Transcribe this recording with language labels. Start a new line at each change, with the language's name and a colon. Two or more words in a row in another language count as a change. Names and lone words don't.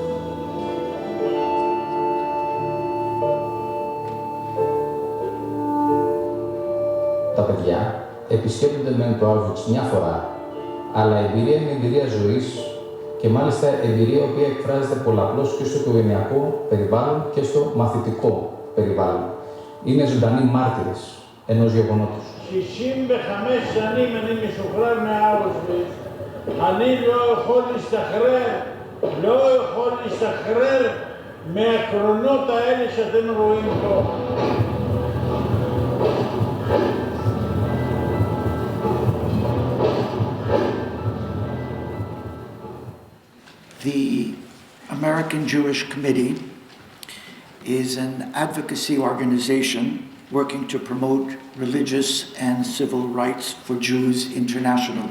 Greek: Τα παιδιά επισκέπτονται μεν το Auschwitz μια φορά, αλλά η εμπειρία είναι εμπειρία ζωής και μάλιστα εμπειρία η οποία εκφράζεται πολλαπλώς και στο οικογενειακό περιβάλλον και στο μαθητικό περιβάλλον. Είναι ζωντανοί μάρτυρες ενός γεγονότος.
Hebrew: 65 שנים אני משוחרר מהאושוויץ. אני לא יכול להשתחרר מהקרונות האלה שאתם רואים פה.
English: The American Jewish Committee is an advocacy organization working to promote religious and civil rights for Jews internationally.